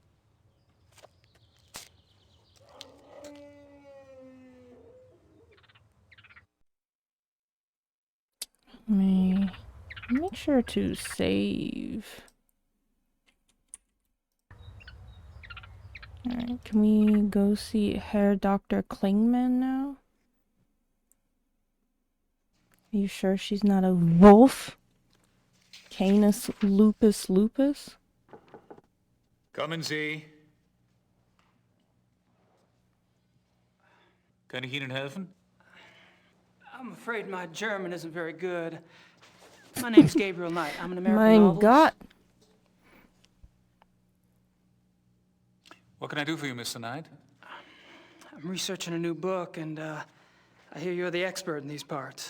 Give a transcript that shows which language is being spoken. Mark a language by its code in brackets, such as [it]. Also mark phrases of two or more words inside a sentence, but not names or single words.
[en] Make sure to save. Alright, can we go see Herr Dr. Klingman now? Are you sure she's not a wolf? Canis lupus lupus? [de] Kommen Sie. Kann ich Ihnen helfen? [en] I'm afraid my German isn't very good. My name's Gabriel Knight. I'm an American My novelist. God. What can I do for you, Mr. Knight? I'm researching a new book, and I hear you're the expert in these parts.